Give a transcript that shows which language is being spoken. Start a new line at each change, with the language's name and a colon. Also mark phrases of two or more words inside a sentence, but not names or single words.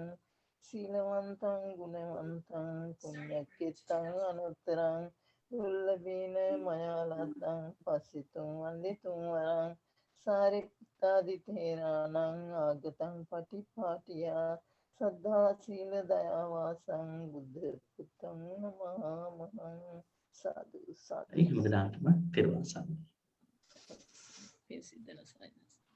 Pali: සීලවන්තං ගුණවන්තං පුඤ්ඤකෙත්තං අනුත්තරං දුර්ලභේන මයා ලද්දං පසිතුං වන්දිතුං වරං සාරිපුත්තාදි තේරාණං ආගතං පටිපාටියා සද්ධා සීල දයා වාසං බුද්ධ පුත්තං නමාමහං.
Sinhala: සාදු සාදු. ඒ හැම දිනකටම පෙරවන් සරණයි. පින් සිද්ධ වෙනසයි.